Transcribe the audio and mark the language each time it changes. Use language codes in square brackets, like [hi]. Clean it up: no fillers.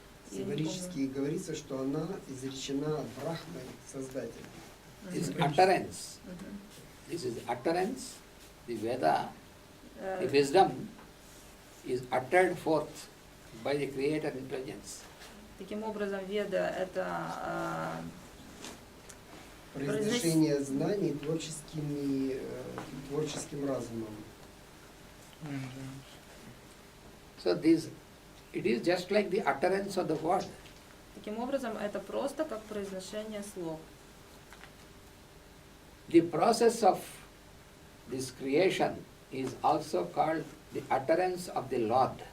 [ru] символически говорится, что она изречена Брахмой, Создателем. [en] This utterance. This is utterance. The Veda, the wisdom is uttered forth by the creator intelligence. [ru] Таким образом, Веда — это произношение знаний творческим разумом. [en] So it is just like the utterance of the word. [ru] Таким образом, это просто как произношение слов. [en] The process of this creation is also called the utterance of the Lord.